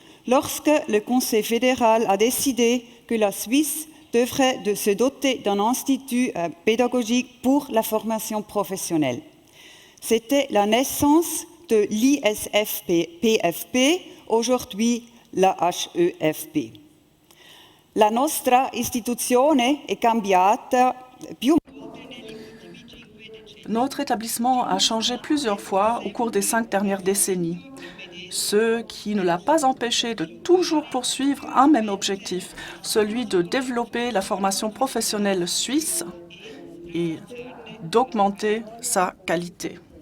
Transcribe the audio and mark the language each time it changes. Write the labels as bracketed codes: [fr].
[fr] lorsque le Conseil fédéral a décidé que la Suisse devrait se doter d'un institut pédagogique pour la formation professionnelle. C'était la naissance de l'ISFP-PFP, aujourd'hui la HEFP. [it] La nostra istituzione è cambiata più. [fr] Notre établissement a changé plusieurs fois au cours des 5 dernières décennies, ce qui ne l'a pas empêché de toujours poursuivre un même objectif, celui de développer la formation professionnelle suisse et d'augmenter sa qualité.